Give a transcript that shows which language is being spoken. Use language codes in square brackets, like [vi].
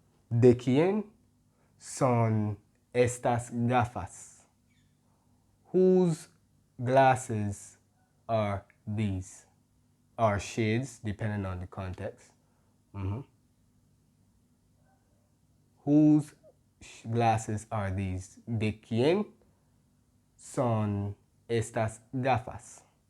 [es] ¿De quién son estas gafas? [en] Whose glasses are these? Or shades, depending on the context. Whose glasses are these? [es] ¿De quién son estas gafas?